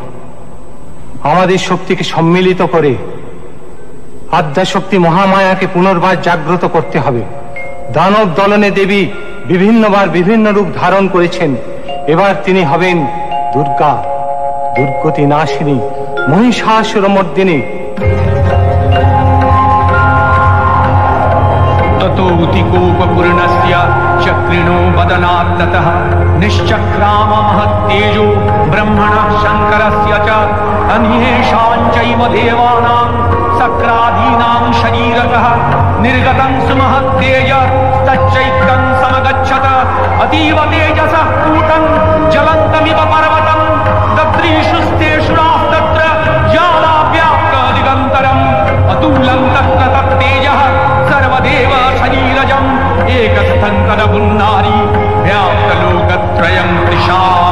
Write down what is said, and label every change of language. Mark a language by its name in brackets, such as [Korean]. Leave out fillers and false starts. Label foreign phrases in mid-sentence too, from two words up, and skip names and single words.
[Bangla] আমাদের শক্তিকে সম্মিলিত করে আদ্যাশক্তি মহামায়াকে পুনর্বার জাগ্রত করতে হবে। দানব দলনে দেবী বিভিন্নবার বিভিন্ন রূপ ধারণ করেছেন, এবার তিনি হবেন দুর্গা, দুর্গতি নাশিনী, মহিষাসুরমর্দিনী। [Sanskrit] ततोऽतिकोपपूर्णस्य चक्रिणो वदनात्ततः निश्चक्राम महत्तेजो ब्रह्मणः शङ्करस्य च अन्येषाञ्चैव देवानां सक्रादीनां शरीरतः निर्गतं सुमहत्तेज तच्चैत्रं समगच्छत अतीव तेजसः कूटं ज्वलन्तमिव पर्वतं दद्रीषुस्तेषुराः तत्र ज्वालाव्याप्त दिगन्तरम् अतुलं तत्र तत्तेजः सर्वदेव शरीरजम् एकस्थङ्करपुन्नारी व्याप्तलोकत्रयं तृषा।